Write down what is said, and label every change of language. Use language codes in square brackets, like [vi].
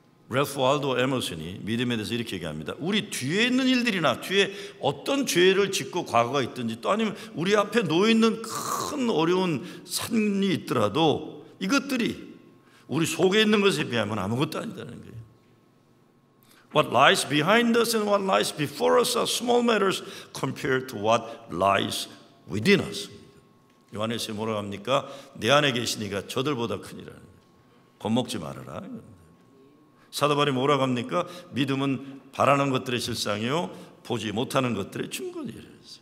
[ko] 래프 월도 에머슨이 믿음에 대해서 이렇게 얘기합니다. 우리 뒤에 있는 일들이나 뒤에 어떤 죄를 짓고 과거가 있든지 또 아니면 우리 앞에 놓여있는 큰 어려운 산이 있더라도 이것들이 우리 속에 있는 것에 비하면 아무것도 아니다는 거예요. [en] What lies behind us and what lies before us are small matters compared to what lies within us. [ko] 요한일서에 뭐라고 합니까? 내 안에 계시니가 저들보다 크니라는 거예요. 겁먹지 말아라. 사도 바울이 뭐라고 합니까? 믿음은 바라는 것들의 실상이요 보지 못하는 것들의 증거니라.